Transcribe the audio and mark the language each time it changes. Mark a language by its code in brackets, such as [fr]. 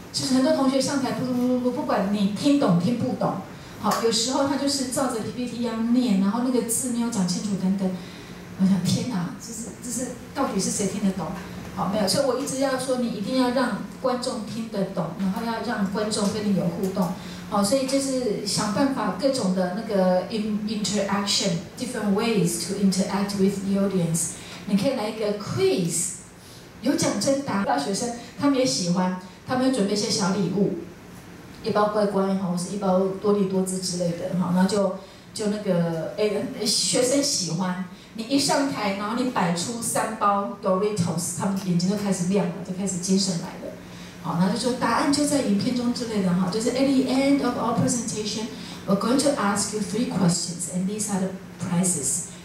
[zh] 就是很多同学上台不管你听懂听不懂，好，有时候他就是照着 PPT 一样念，然后那个字没有讲清楚等等。我想天哪，这是到底是谁听得懂？好，没有，所以我一直要说，你一定要让观众听得懂，然后要让观众跟你有互动。好，所以就是想办法各种的那个 interaction， [en] different ways to interact with the audience。 [zh] 你可以来一个 quiz， 有奖征答，大学生他们也喜欢。他们会准备一些小礼物，一包乖乖哈，或是一包多利多滋之类的哈，然后就那个学生喜欢，你一上台，然后你摆出3包 Doritos， 他们眼睛都开始亮了，就开始精神来了，好，然后就说答案就在影片中之类的哈，就是 [en] at the end of our presentation, we're going to ask you 3 questions, and these are the prizes.